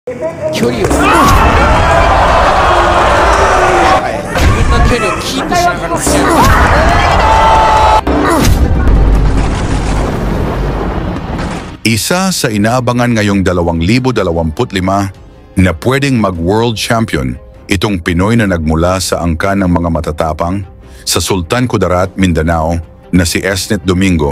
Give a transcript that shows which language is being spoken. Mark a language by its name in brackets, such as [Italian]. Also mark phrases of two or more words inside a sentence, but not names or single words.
[Japanese] 距離を、自分の距離をキープしながら強い。 [Filipino] Isa sa inaabangan ngayong 2025 na pwedeng mag- [English] world champion, [Filipino] itong Pinoy na nagmula sa angkan ng mga matatapang sa Sultan Kudarat, Mindanao na si Esnet Domingo.